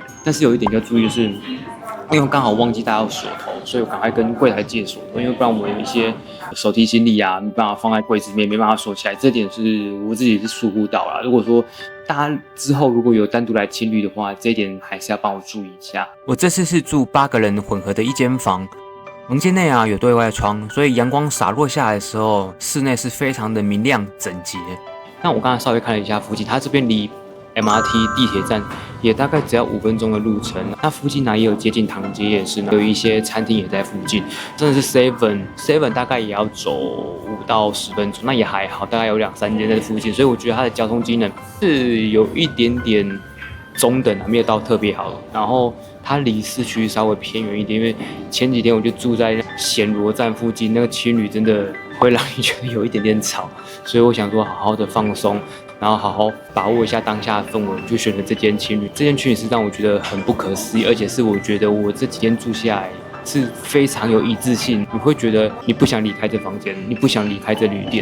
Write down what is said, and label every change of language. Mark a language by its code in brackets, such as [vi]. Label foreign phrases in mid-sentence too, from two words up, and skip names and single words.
[zh] 但是有一點要注意的是，因為刚好忘記帶到鎖頭，所以我趕快跟櫃檯借鎖頭，因為不然我有一些手提行李啊，沒辦法放在櫃子裡面，沒辦法鎖起來。這點是我自己是疏忽到了。如果說大家之後如果有單獨來青旅的話，這一點還是要幫我注意一下。我這次是住8個人混合的一間房，房間內啊有對外窗，所以陽光灑落下來的時候，室內是非常的明亮整潔。那我剛才稍微看了一下附近，它這邊離MRT 地鐵站也大概只要5分鐘的路程。那附近呢也有接近唐街夜市，有一些餐廳也在附近。真的是 Seven 大概也要走5到10分鐘，那也還好，大概有2、3間在附近。所以我覺得它的交通機能是有一點點中等啊，沒有到特別好。然後它離市區稍微偏遠一點，因為前幾天我就住在暹羅站附近，那個青旅真的會讓你覺得有一點點吵，所以我想說好好的放鬆，然後好好把握一下當下的氛圍，就選了這間青旅。这間青旅是讓我覺得很不可思議，而且是我覺得我這幾天住下來是非常有一致性，你會覺得你不想離開這房間，你不想離開這旅店。